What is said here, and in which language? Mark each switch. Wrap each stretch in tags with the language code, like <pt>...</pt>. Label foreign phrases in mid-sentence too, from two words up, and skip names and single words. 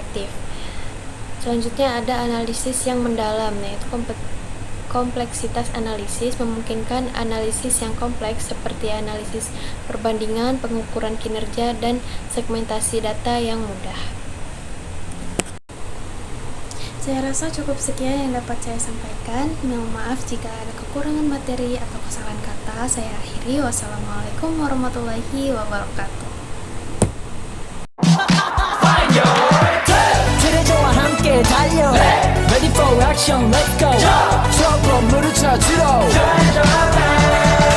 <id>Selanjutnya ada analisis yang mendalam, yaitu kompleksitas analisis memungkinkan analisis yang kompleks seperti analisis perbandingan, pengukuran kinerja, dan segmentasi data yang mudah. Saya rasa cukup sekian yang dapat saya sampaikan. Mohon maaf jika ada kekurangan materi atau kesalahan kata. Saya akhiri.</id> <ar>والسلام عليكم ورحمة الله وبركاته.</ar> <ko>트레저와 함께 달려</ko> <en>Ready for action, let's go</en> <ko>트럭으로 물을 찾으러</ko>